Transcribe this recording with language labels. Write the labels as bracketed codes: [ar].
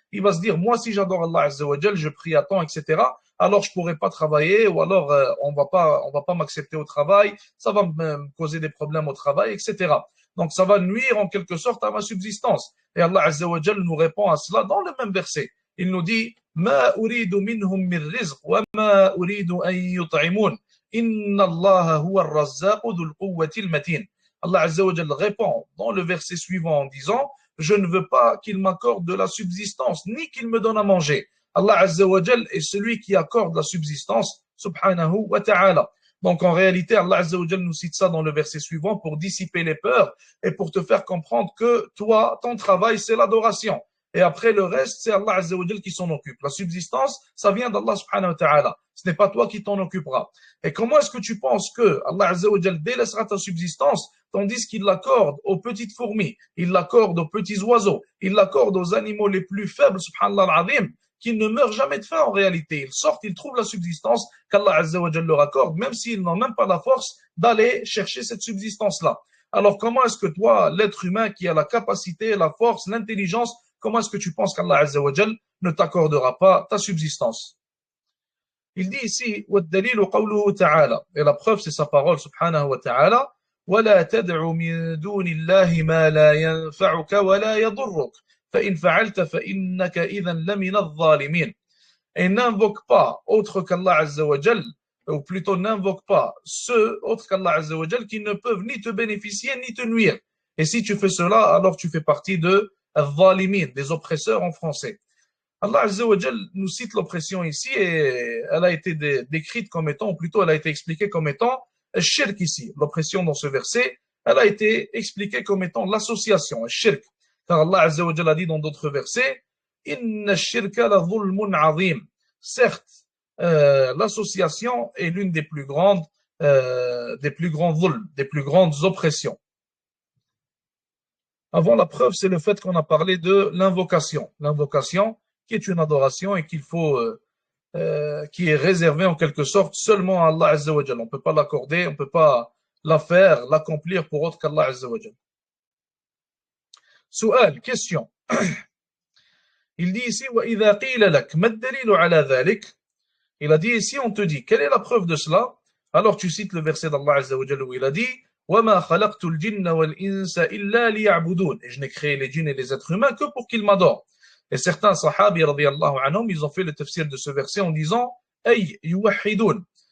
[fr] Il va se dire, moi, si j'adore Allah Azza wa Jal, je prie à temps, etc., alors je pourrais pas travailler, ou alors on va pas m'accepter au travail, ça va me causer des problèmes au travail, etc. Donc ça va nuire en quelque sorte à ma subsistance. Et Allah Azza wa Jal nous répond à cela dans le même verset. Il nous dit [ar] ما أريد منهم من رزق وما أريد أن يطعمون إن الله هو الرزاق ذو القوة المتين. [fr] Allah Azza wa Jal répond dans le verset suivant en disant je ne veux pas qu'il m'accorde de la subsistance ni qu'il me donne à manger. Allah Azza wa Jal est celui qui accorde la subsistance, subhanahu wa ta'ala. Donc en réalité, Allah Azza wa Jal nous cite ça dans le verset suivant pour dissiper les peurs et pour te faire comprendre que toi, ton travail, c'est l'adoration. Et après le reste, c'est Allah Azza wa Jal qui s'en occupe. La subsistance, ça vient d'Allah subhanahu wa ta'ala. Ce n'est pas toi qui t'en occuperas. Et comment est-ce que tu penses que Allah Azza wa Jal délaissera ta subsistance tandis qu'il l'accorde aux petites fourmis, il l'accorde aux petits oiseaux, il l'accorde aux animaux les plus faibles, subhanallah al-azim, qui ne meurent jamais de faim en réalité. Ils sortent, ils trouvent la subsistance qu'Allah Azza wa Jal leur accorde, même s'ils n'ont même pas la force d'aller chercher cette subsistance-là. Alors comment est-ce que toi, l'être humain qui a la capacité, la force, l'intelligence, comment est-ce que tu penses qu'Allah Azza wa Jal ne t'accordera pas ta subsistance? Il dit ici, [ar] وَالدَّلِيلُ قَوْلُهُ تَعَالَى. [fr] Et la preuve, c'est sa parole, subhanahu wa ta'ala. [ar] ولا تدع من دون الله ما لا ينفعك ولا يضرك فإن فعلت فإنك إذا لمن الظالمين. [fr] Et n'invoque pas autre qu'Allah Azza wa Jal, ou plutôt n'invoque pas ceux autres qu'Allah Azza wa Jal qui ne peuvent ni te bénéficier ni te nuire. Et si tu fais cela, alors tu fais partie de al-zalimin, des oppresseurs en français. Allah Azza wa Jal nous cite l'oppression ici et elle a été décrite comme étant, ou plutôt elle a été expliquée comme étant shirk ici, l'oppression dans ce verset, elle a été expliquée comme étant l'association, shirk. Car Allah Azza wa Jalla a dit dans d'autres versets, [ar] Inna shirka la dhulmun azim. [fr] Certes, l'association est l'une des plus grands dhulm, des plus grandes oppressions. Avant, la preuve, c'est le fait qu'on a parlé de l'invocation. L'invocation, qui est une adoration et qu'il faut qui est réservé en quelque sorte seulement à Allah Azza wa Jalla. On ne peut pas l'accorder, on ne peut pas la faire, l'accomplir pour autre qu'Allah Azza wa Jal. Su'al, question. Il dit ici, [ar] وَإِذَا قِيلَ لَكْ مَا الدَّلِيلُ عَلَى ذَلِكَ. [fr] Il a dit ici, on te dit, quelle est la preuve de cela? Alors tu cites le verset d'Allah Azza wa Jal où il a dit, [ar] وَمَا خَلَقْتُ الْجِنَّ وَالْإِنسَ إِلَّا لِيَعْبُدُونَ. [fr] Et je n'ai créé les djinns et les êtres humains que pour qu'ils m'adorent. Et certains sahabis, radiyallahu anhum, ils ont fait le tafsir de ce verset en disant, [ar] أي يوحدون.